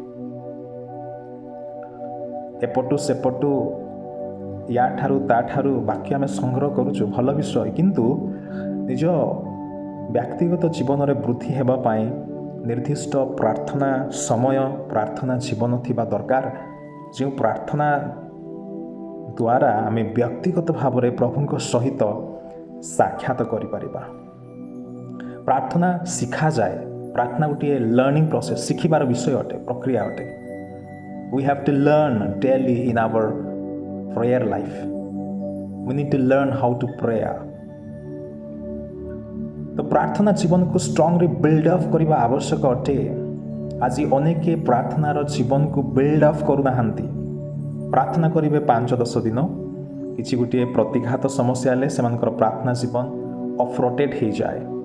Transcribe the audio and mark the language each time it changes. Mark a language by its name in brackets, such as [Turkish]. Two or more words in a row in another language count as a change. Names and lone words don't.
[Odia] ଏପଟୁ ସେପଟୁ, ୟାଠାରୁ ତାଠାରୁ ବାକ୍ୟ ଆମେ ସଂଗ୍ରହ କରୁଛୁ, ଭଲ ବିଷୟ, କିନ୍ତୁ ନିଜ ବ୍ୟକ୍ତିଗତ ଜୀବନରେ ବୃଦ୍ଧି ହେବା ପାଇଁ ନିର୍ଦ୍ଦିଷ୍ଟ ପ୍ରାର୍ଥନା ସମୟ, ପ୍ରାର୍ଥନା ଜୀବନ ଥିବା ଦରକାର, ଯେଉଁ ପ୍ରାର୍ଥନା ଦ୍ୱାରା ଆମେ ବ୍ୟକ୍ତିଗତ ଭାବରେ ପ୍ରଭୁଙ୍କ ସହିତ ସାକ୍ଷାତ କରିପାରିବା। ପ୍ରାର୍ଥନା ଶିଖାଯାଏ। ପ୍ରାର୍ଥନା ଗୋଟିଏ [English] learning process, [Odia] ଶିଖିବାର ବିଷୟ ଅଟେ, ପ୍ରକ୍ରିୟା ଅଟେ। [English] We have to learn daily in our prayer life. We need to learn how to pray. [Odia] ତ ପ୍ରାର୍ଥନା ଜୀବନକୁ [English] strongly build up [Odia] କରିବା ଆବଶ୍ୟକ ଅଟେ। ଆଜି ଅନେକ ପ୍ରାର୍ଥନାର ଜୀବନକୁ [English] build up [Odia] କରୁନାହାନ୍ତି। ପ୍ରାର୍ଥନା କରିବେ 5-10 ଦିନ, କିଛି ଗୋଟିଏ ପ୍ରତିଘାତ ସମସ୍ୟା ହେଲେ ସେମାନଙ୍କର ପ୍ରାର୍ଥନା ଜୀବନ ଅଫରୋଟେଡ୍ ହେଇଯାଏ।